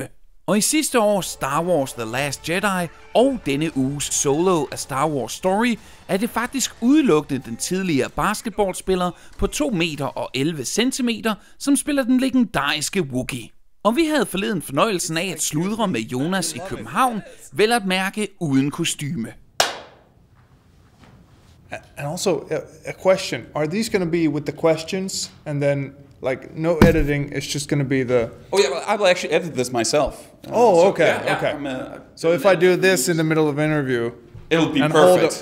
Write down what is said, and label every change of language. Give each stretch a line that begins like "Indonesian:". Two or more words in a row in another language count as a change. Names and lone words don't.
Danish: Og i sidste års Star Wars The Last Jedi og denne uges Solo af Star Wars Story er det faktisk udelukkende den tidligere basketballspiller på 2 meter og 11 centimeter, som spiller den legendariske wookie. Og vi havde forleden fornøjelsen af at sludre med Jonas i København, vel at mærke uden kostume.
English: And also a question, are these going to be with the questions and then like no editing, it's just going to be the... Oh yeah, I will actually edit this myself. Okay. So if I do this in the middle of an interview, it'll be perfect.